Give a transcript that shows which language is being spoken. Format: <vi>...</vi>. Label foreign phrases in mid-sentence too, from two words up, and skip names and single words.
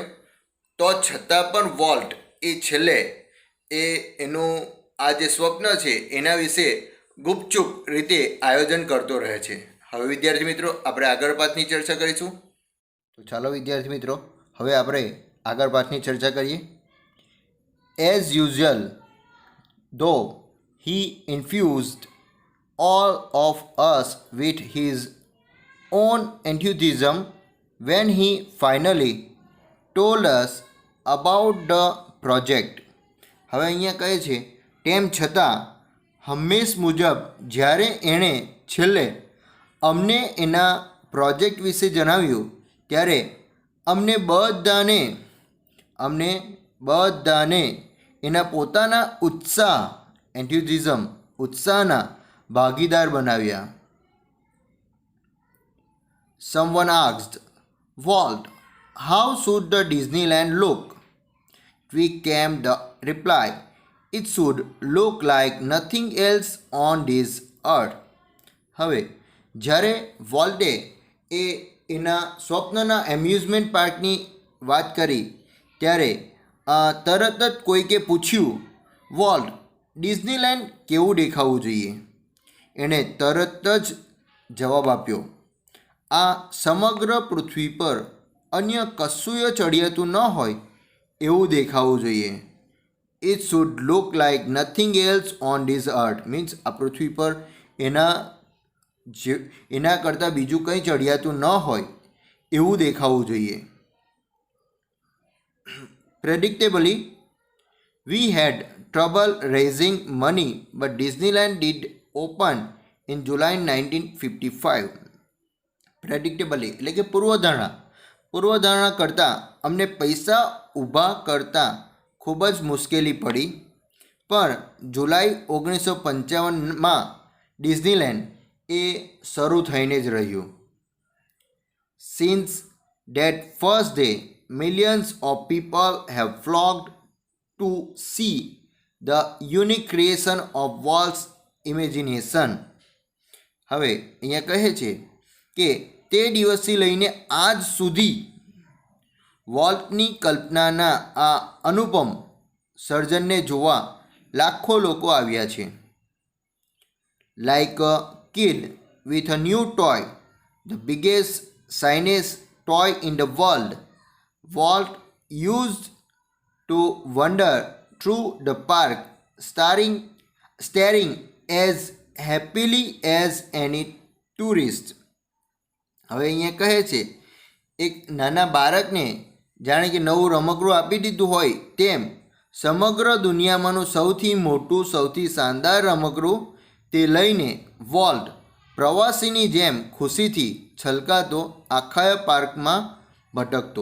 <gu>તો છતાં પણ વોલ્ટ એ છેલ્લે એનું આ જે સ્વપ્ન છે એના વિશે ગુપચુપ રીતે આયોજન કરતો રહે છે. હવે વિદ્યાર્થી મિત્રો આપણે આગળ પાઠની ચર્ચા કરીશું. તો ચાલો વિદ્યાર્થી મિત્રો હવે આપણે આગળ પાઠની ચર્ચા કરીએ.</gu> <en>as usual though he infused all of us with his own enthusiasm when he finally told us about the project.</en> <gu>હવે અહીંયા કહે છે તેમ છતાં હંમેશ મુજબ જ્યારે એણે છેલ્લે અમને એના પ્રોજેક્ટ વિશે જણાવ્યું ત્યારે અમને બધાને એના પોતાના ઉત્સાહના ભાગીદાર બનાવ્યા.</gu> <en>Someone asked Walt, how should the Disneyland look? Quick came the reply, it should look like nothing else on this earth.</en> <gu>હવે જ્યારે વોલ્ટે એના સ્વપ્નના એમ્યુઝમેન્ટ પાર્કની વાત કરી ત્યારે તરત જ કોઈકે પૂછ્યું વોલ્ટ ડિઝનીલેન્ડ કેવું દેખાવું જોઈએ? એણે તરત જ જવાબ આપ્યો, આ સમગ્ર પૃથ્વી પર અન્ય કશુંય ચડિયાતું ન હોય એવું દેખાવું જોઈએ.</gu> <en>It should look like nothing else on this earth means</en> <gu>આ પૃથ્વી પર એના જે એના કરતાં બીજું કંઈ ચડિયાતું ન હોય એવું દેખાવું જોઈએ.</gu> <en>Predictably, we had trouble raising money, but Disneyland did open in July 1955.</en> <gu>Predictably એટલે કે પૂર્વધારણા કરતાં અમને પૈસા ઊભા કરતાં ખૂબ જ મુશ્કેલી પડી, પણ જુલાઈ 1955માં ડિઝનીલેન્ડ એ શરૂ થઈને જ રહ્યું.</gu> <en>Since that first day, millions of people have flocked to see the unique creation of Walt's imagination.</en> <gu>હવે અહીંયા કહે છે કે તે દિવસથી લઈને આજ સુધી વોલ્ટની કલ્પનાના આ અનુપમ સર્જનને જોવા લાખો લોકો આવ્યા છે.</gu> <en>Like a kid with a new toy, the biggest, shiniest toy in the world, Walt used to wander through the park, staring as happily as any tourist.</en> <gu>હવે અહીંયા કહે છે એક નાના બાળકને જાણે કે નવું રમકડું આપી દીધું હોય તેમ સમગ્ર દુનિયામાંનું સૌથી મોટું સૌથી શાનદાર રમકડું તે લઈને વોલ્ટ પ્રવાસીની જેમ ખુશીથી છલકાતો આખા પાર્કમાં ભટકતો.</gu>